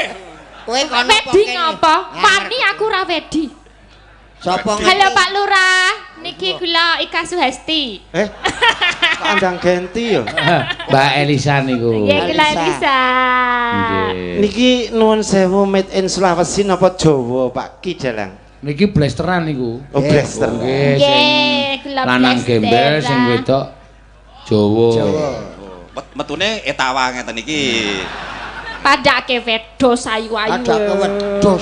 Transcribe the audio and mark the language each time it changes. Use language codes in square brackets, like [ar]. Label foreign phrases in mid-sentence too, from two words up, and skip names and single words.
[jv] kowe kono Wedi ngapa? Pani aku ra wedi. Sopo Halo Pak Lurah, niki kula Ika Suhesti. Kandang genti ya. Mbak Elisa niku. Nggih, kula bisa. Nggih. Niki nuwun sewu [en] made in [jv] Sulawesi napa Jawa Pak Ki Dalang? Niki blasteran niku. Oh blaster. Nggih, sing Nggih, kula lanang blaster. gembel sing wedok Jawa. Metune etawa ngeten iki. Padake wedhus ayu-ayu. Padake wedhus.